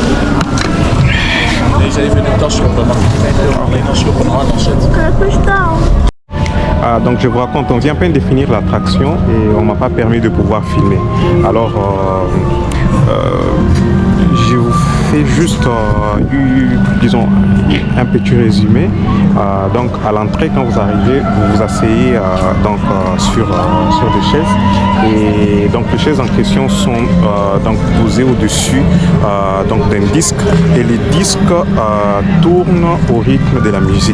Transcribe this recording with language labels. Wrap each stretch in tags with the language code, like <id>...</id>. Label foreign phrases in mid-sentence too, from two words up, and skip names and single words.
<nl>Deze even in de tas stoppen, mag je alleen als je op een harnas zit.</nl> <fr>Donc je vous raconte, on vient à peine de finir l'attraction et on m'a pas permis de pouvoir filmer. Alors je vous fais juste disons un petit résumé. Donc à l'entrée, quand vous arrivez, vous vous asseyez sur des chaises Et donc les chaises en question sont donc posées au-dessus d'un disque et les disques tournent au rythme de la musique.</fr>